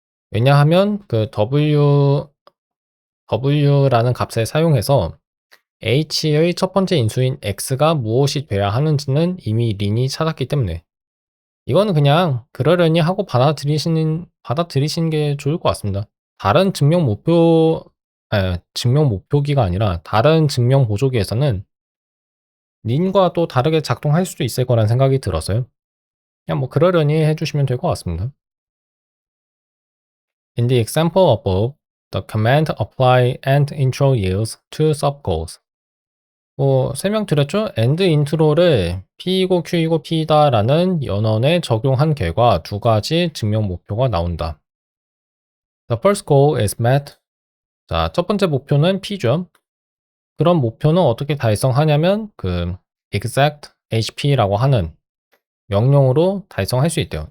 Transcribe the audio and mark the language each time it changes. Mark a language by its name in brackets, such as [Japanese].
[Korean] 왜냐하면 그 W라는 값을 사용해서 H의 첫 번째 인수인 X가 무엇이 돼야 하는지는 이미 린이 찾았기 때문에 이거는 그냥 그러려니 하고 받아들이시는 게 좋을 것 같습니다. 다른 증명 목표기가 아니라 다른 증명 보조기에서는 린과 또 다르게 작동할 수도 있을 거란 생각이 들어서요. 그냥 뭐 그러려니 해주시면 될 것 같습니다. [English] In the example above, the command apply and intro yields two subgoals. [Korean] 뭐 설명드렸죠? and intro를 P이고 Q이고 P다라는 연원에 적용한 결과 두 가지 증명 목표가 나온다. [English] The first goal is met. [Korean] 자, 첫 번째 목표는 P죠. 그런 목표는 어떻게 달성하냐면 그 exact HP라고 하는 명령으로 달성할 수 있대요.